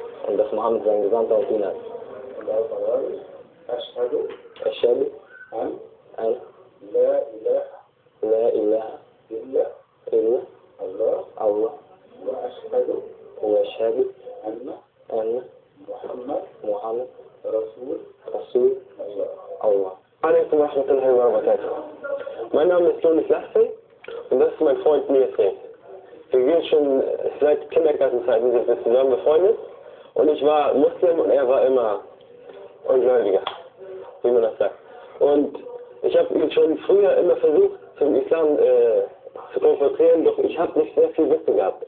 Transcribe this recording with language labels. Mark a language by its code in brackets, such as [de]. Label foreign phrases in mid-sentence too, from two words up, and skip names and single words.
[de] und dass Mohammed sein Gesandter und Diener ist. Und auf Arabisch, [ar] Ashhadu Ashhadu an an لا إله لا إله illa illa Allah Allah وأشهد وأشهد anna anna Muhammad Rasul Allah. Allah. عليكم ورحمة الله وبركاته. [de] Mein Name ist Jonas Lachsen und das ist mein Freund Mirfred. Wir gehen schon seit Kindergartenzeiten sind wir zusammen befreundet und ich war Muslim und er war immer Ungläubiger, wie man das sagt. Und ich habe ihn schon früher immer versucht, zum Islam zu konfrontieren, doch ich habe nicht sehr viel Wissen gehabt.